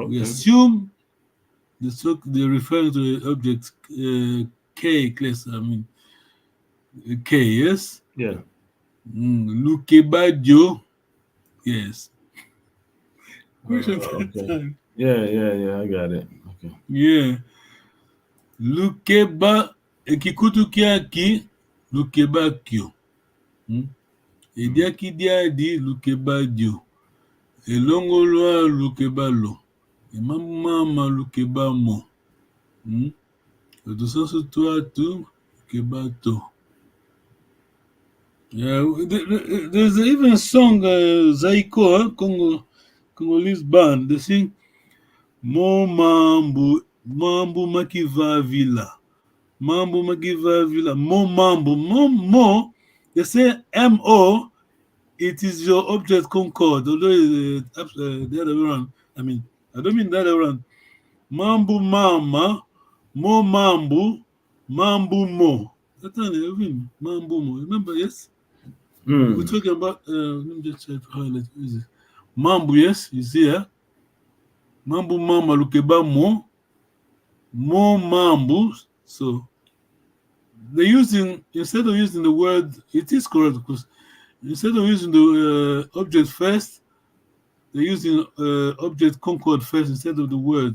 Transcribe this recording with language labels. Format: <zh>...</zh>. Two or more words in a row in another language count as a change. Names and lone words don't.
<en>We assume they're referring to the object K, class, K, yes? Yeah.</en> <kg>Lukeba Dio. Yes.</kg> <en>Okay. Yeah, I got it. Okay. Yeah.</en> <kg>Lukeba ekikutu kiaki lukeba kyo. Ediaki diadi lukeba dio. Elongolwa lukeba lo. Emamama lukeba mo. Otosansu tuatu lukeba to.</kg> <en>Yeah, there's even a song, Zaiko, Congolese band. They sing</en> <kg>Mo Mambu Makiva Villa. Mambu Makiva Villa. Mo Mambu. Mo.</kg> <en>They say M-O. It is your object concord. Although the other way around. I don't mean the other way around.</en> <kg>Mambu Mama. Mo Mambu. Mambu Mo.</kg> <en>That's not even</en> <kg>Mambu Mo.</kg> <en>Remember, yes? We're talking about, let me just try to highlight. Is it? Mambu, yes, is here.</en> <kg>Mambu Mama Lukeba Mo. Mo Mambu.</kg> <en>So, they're using, instead of using the word, it is correct because instead of using the object first, they're using object concord first instead of the word.</en>